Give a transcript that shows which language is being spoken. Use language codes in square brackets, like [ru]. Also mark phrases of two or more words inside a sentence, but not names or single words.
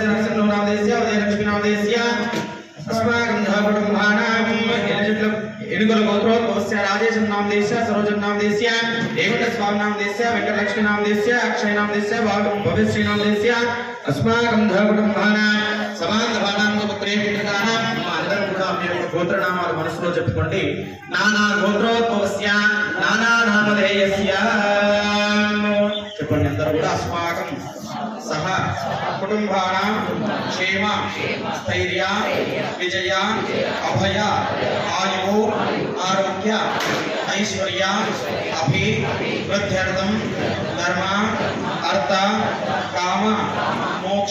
[sa] नरसिंहनामदेस्य उदयलक्ष्मीनामदेस्य अस्माकं कुटुम्बानां एनुगुल गोत्रोद्भवस्य राजेशं नामदेस्य सरोजं नामदेस्य देवकस्वामी नामदेस्य वेंकटलक्ष्मी नामदेस्य अक्षय नामदेस्य भविष्य नामदेस्य अस्माकं कुटुम्बानां समानभानां पुत्रे पुत्रकानां [te] అందరం కూడా మీ యొక్క గోత్రనామాలు మనసులో చెప్పుకోండి [sa] నానా గోత్రోద్భవस्य [te] నానా [sa] నామధేయస్య [te] చెప్పండి అందరూ కూడా [sa] अस्माकं सह कुटुंबानां क्षेम स्थैर्य विजय अभय आयु आरोग्य ऐश्वर्य अभिवृद्ध्यर्थं धर्म अर्थ काम मोक्ष